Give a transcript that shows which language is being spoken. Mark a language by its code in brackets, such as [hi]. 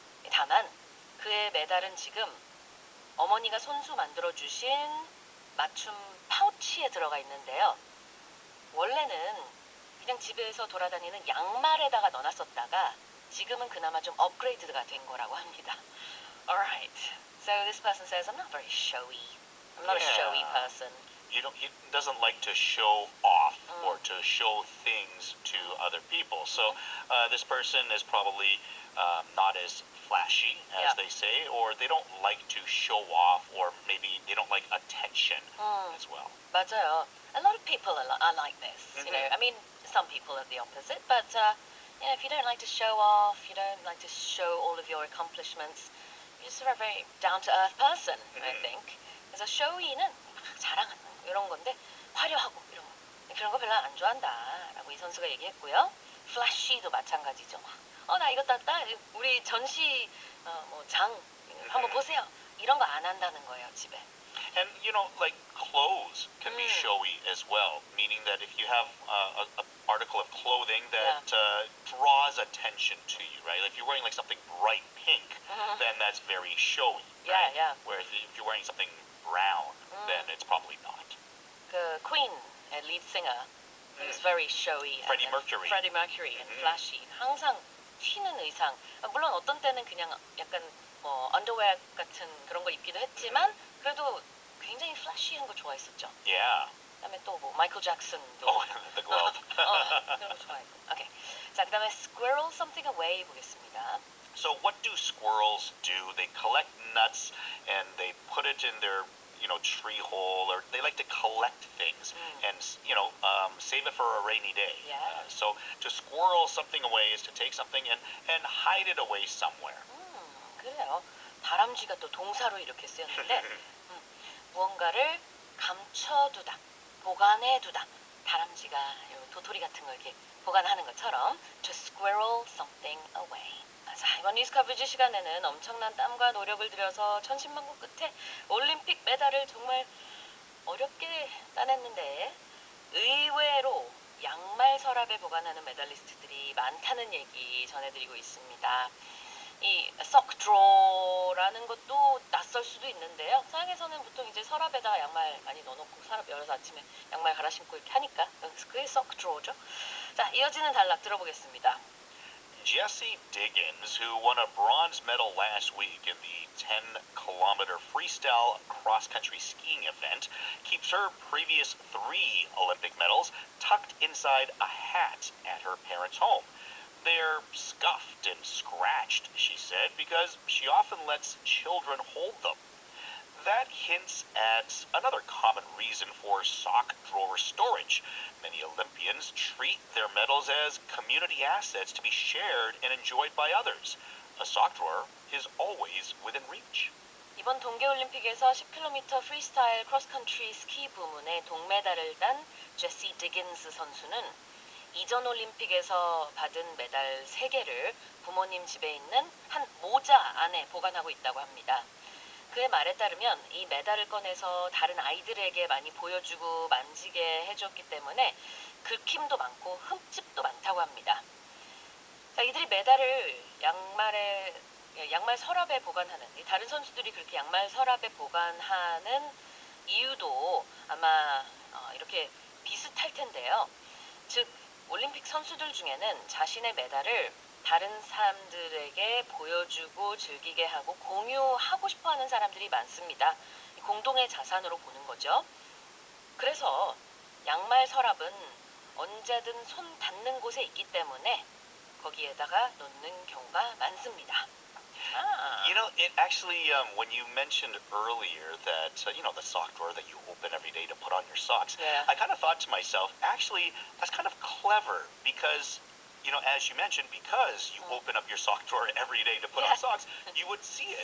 [ko] 다만 그의 메달은 지금 어머니가 손수 만들어주신 맞춤 파우치에 들어가 있는데요. 원래는 그냥 집에서 돌아다니는 양말에다가 넣어놨었다가 지금은 그나마 좀 업그레이드가 된 거라고 합니다. [en] Alright. So this person says, I'm not very showy. I'm not a showy Yeah. person. He doesn't like to show off or to show things to other people. So this person is probably not as flashy as they say, or they don't like to show off, or maybe they don't like attention as well. [ko] 맞아요. [en] A lot of people are like this. You know, I mean, some people are the opposite, but you know, if you don't like to show off, you don't like to show all of your accomplishments, you're just a very down-to-earth person, I think. [ko] 그래서 showy는 자랑하는 이런 건데 화려하고 이런 거 그런 거 별로 안 좋아한다라고 이 선수가 얘기했고요. flashy도 마찬가지죠. 나 이거 땄다. 우리 전시 장 한번 보세요. 이런 거 안 한다는 거예요, 집에. [en] And you know, like clothes can be showy as well, meaning that if you have a article of clothing that draws attention to you, right? If you're wearing like something bright pink, then that's very showy. Yeah, right? yeah. Whereas if you're wearing something brown, then it's probably not. 그 Queen lead singer is very showy. Freddie Mercury. Freddie Mercury and flashy. [ko] 항상 튀는 의상. 물론 어떤 때는 그냥 약간 언더웨어 같은 그런 걸 입기도 했지만 그래도 굉장히 플래시한 거 좋아했었죠. [en] Yeah. [ko] 그다음에 또 뭐 마이클 잭슨도 [en] Oh, the glove. [ko] 그런 거 좋아했고. 오케이. 자, 그다음에 squirrel something away 보겠습니다. [en] So what do squirrels do? They collect nuts and they put it in their tree hole, or they like to collect things and save it for a rainy day. Yeah. So to squirrel something away is to take something and hide it away somewhere. [ko] 그래요. 다람쥐가 또 동사로 이렇게 쓰였는데 무언가를 감춰두다, 보관해두다. 다람쥐가 도토리 같은 걸 이렇게 보관하는 것처럼 to squirrel something away. 자, 이번 뉴스 커버지 시간에는 엄청난 땀과 노력을 들여서 천신만고 끝에 올림픽 메달을 정말 어렵게 따냈는데 의외로 양말 서랍에 보관하는 메달리스트들이 많다는 얘기 전해드리고 있습니다. 이 석드로라는 것도 낯설 수도 있는데요. 서양에서는 보통 이제 서랍에다가 양말 많이 넣어놓고 서랍 열어서 아침에 양말 갈아 신고 이렇게 하니까 그게 석드로죠. 자, 이어지는 단락 들어보겠습니다. [en] Jessie Diggins, who won a bronze medal last week in the 10-kilometer freestyle cross-country skiing event, keeps her previous 3 Olympic medals tucked inside a hat at her parents' home. They're scuffed and scratched, she said, because she often lets children hold them. That hints at another common reason for sock drawer storage. Many Olympians treat their medals as community assets to be shared and enjoyed by others. A sock drawer is always within reach. [ko] 이번 동계올림픽에서 10km 프리스타일 크로스컨트리 스키 부문에 동메달을 딴 제시 디긴스 선수는 이전 올림픽에서 받은 메달 3개를 부모님 집에 있는 한 모자 안에 보관하고 있다고 합니다. 그의 말에 따르면 이 메달을 꺼내서 다른 아이들에게 많이 보여주고 만지게 해줬기 때문에 긁힘도 많고 흠집도 많다고 합니다. 자, 이들이 메달을 양말 서랍에 보관하는, 다른 선수들이 그렇게 양말 서랍에 보관하는 이유도 아마 이렇게 비슷할 텐데요. 즉 올림픽 선수들 중에는 자신의 메달을 다른 사람들에게 보여주고 즐기게 하고 공유하고 싶어하는 사람들이 많습니다. 공동의 자산으로 보는 거죠. 그래서 양말 서랍은 언제든 손 닿는 곳에 있기 때문에 거기에다가 놓는 경우가 많습니다. [en] You know, it actually, when you mentioned earlier that, the sock drawer that you open every day to put on your socks, Yeah. I kind of thought to myself, actually, that's kind of clever because, as you mentioned, because you open up your sock drawer every day to put on Yeah. socks, you would see it,